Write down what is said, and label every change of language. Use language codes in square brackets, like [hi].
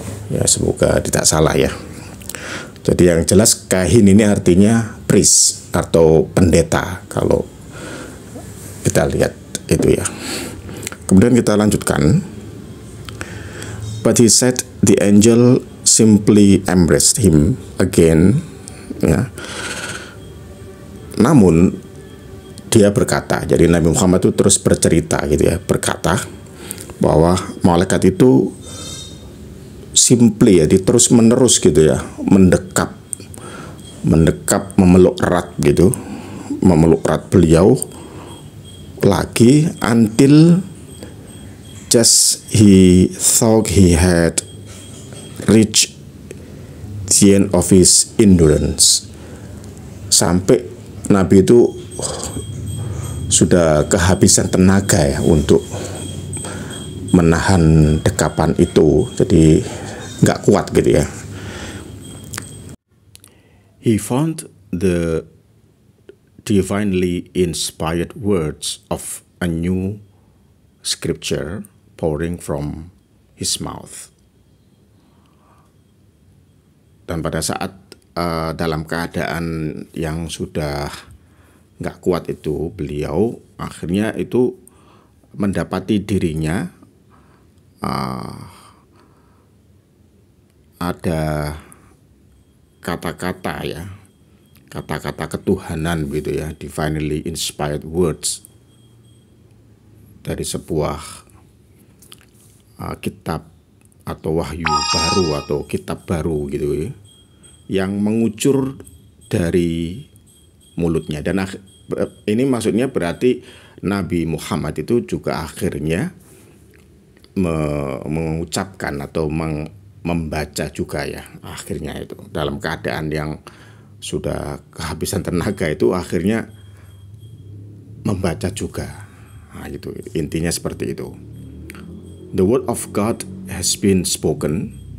[id] Ya, semoga tidak salah, ya. Jadi yang jelas kahin ini artinya priest atau pendeta kalau kita lihat itu, ya. Kemudian kita lanjutkan. [en] But he said the angel simply embraced him again, ya. [id] Namun dia berkata, jadi Nabi Muhammad itu terus bercerita gitu, ya, berkata bahwa malaikat itu simply, ya, terus menerus gitu, ya, mendekap, memeluk erat gitu, memeluk erat beliau lagi [en] until just he thought he had reached the end of his endurance. [id] Sampai Nabi itu sudah kehabisan tenaga ya untuk menahan dekapan itu, jadi nggak kuat gitu ya. [en] He found the divinely inspired words of a new scripture pouring from his mouth. [id] Dan pada saat dalam keadaan yang sudah nggak kuat itu, beliau akhirnya itu mendapati dirinya ada kata-kata ya, kata-kata ketuhanan gitu ya, [en] divinely inspired words [id] dari sebuah kitab atau wahyu baru atau kitab baru gitu ya, yang mengucur dari mulutnya. Dan ini maksudnya berarti Nabi Muhammad itu juga akhirnya mengucapkan atau membaca juga ya, akhirnya itu dalam keadaan yang sudah kehabisan tenaga itu akhirnya membaca juga. Nah, gitu, intinya seperti itu. [en] The word of God has been spoken.